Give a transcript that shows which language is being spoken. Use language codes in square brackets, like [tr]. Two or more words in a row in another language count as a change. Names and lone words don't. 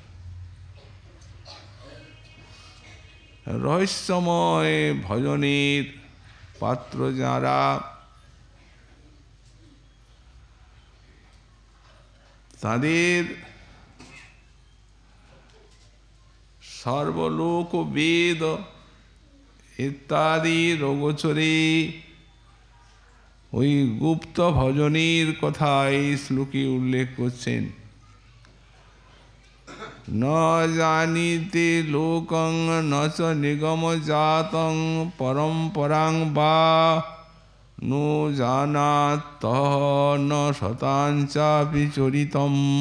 [bn] রহস্যময় ভজনের পাত্র যারা তাদের সর্বলোক বেদ ইত্যাদি রোগোচরে ওই গুপ্ত ভজনের কথা এই শ্লোকে উল্লেখ করছেন। [sa] न जानिते लोकं न च निगम जातं परम्परां वा नो जानात न शताञ्चापि चरितम।